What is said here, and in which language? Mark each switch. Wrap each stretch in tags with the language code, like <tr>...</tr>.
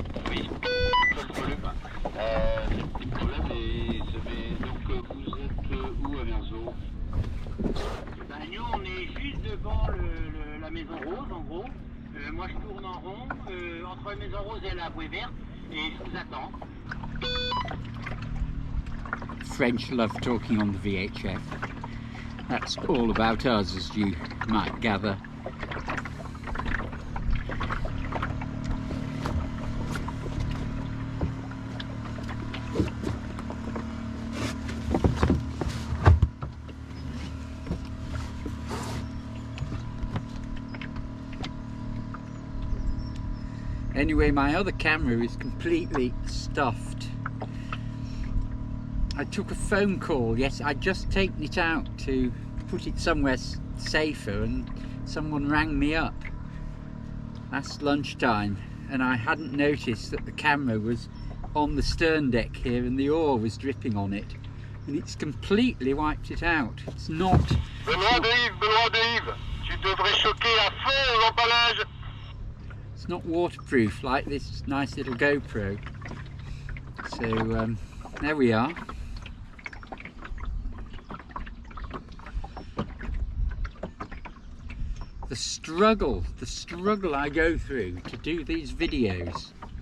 <fr>Oui, pas de problème. C'est le problème. Et donc vous êtes où à Amzer-Zo? Ben, nous, on est juste devant la Maison Rose, en gros. Moi, je tourne en rond entre la Maison Rose et la bouée verte, et je vous attends.</fr> <en>French love talking on the VHF. That's all about us, as you might gather. Anyway, my other camera is completely stuffed. I took a phone call, yes, I'd just taken it out to put it somewhere safer, and someone rang me up last lunchtime, and I hadn't noticed that the camera was on the stern deck here and the oar was dripping on it, and it's completely wiped it out. It's not...</en> <fr>Benoît de Yves, tu devrais choquer à fond l'emballage.</fr> <en>It's not waterproof like this nice little GoPro. So there we are. The struggle I go through to do these videos.</en>